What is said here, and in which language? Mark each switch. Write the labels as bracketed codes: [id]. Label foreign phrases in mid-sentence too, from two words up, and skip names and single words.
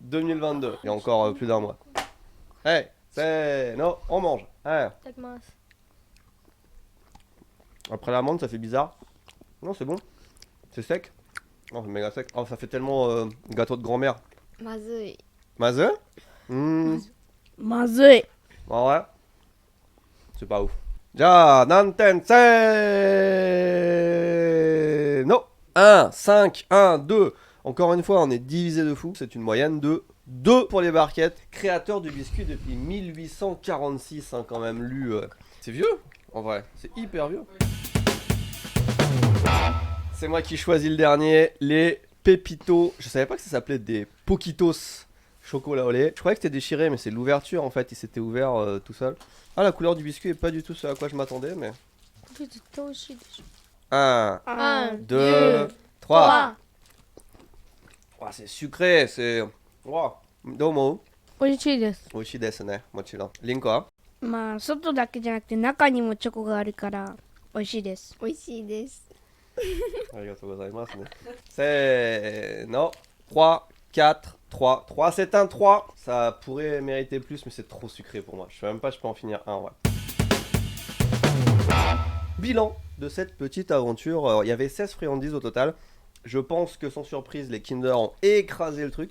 [fr] Il y a encore plus d'un mois. Hey, c'est. Non, on mange. Ouais. [ja] いただきます。 [fr] Après l'amande, ça fait bizarre. Non, c'est bon. C'est sec. Non, c'est méga sec. Oh, ça fait tellement gâteau de grand-mère. [ja] まずい Mazeux Maずい [fr] Ah ouais. C'est pas ouf. Ja, Nanten, c'est... Non. 1, 5, 1, 2. Encore une fois, on est divisé de fou. C'est une moyenne de 2 pour les barquettes. Créateur du biscuit depuis 1846, hein, quand même, lu. C'est vieux, en vrai. C'est hyper vieux. C'est moi qui choisis le dernier. Les Pépitos. Je savais pas que ça s'appelait des Poquitos chocolat au lait. Je croyais que c'était déchiré, mais c'est l'ouverture, en fait. Il s'était ouvert tout seul. Ah, la couleur du biscuit est pas du tout ce à quoi je m'attendais, mais... [ja] これ絶対美味しいでしょ。 1, 1、 2, 3. [fr] Oh, c'est sucré, c'est... Wow. Domo. [ja] 美味しいです。美味しいですね、もちろん. Link wa? まあ外だけじゃなくて中にもチョコがあるから美味しいです。美味しいですありがとうございますね. [fr] C'est... Non. 3, 4, 3. 3, c'est un 3. Ça pourrait mériter plus, mais c'est trop sucré pour moi. Je sais même pas, je peux en finir un, ouais. Bilan de cette petite aventure. Il y avait 16 friandises au total. Je pense que sans surprise, les Kinder ont écrasé le truc.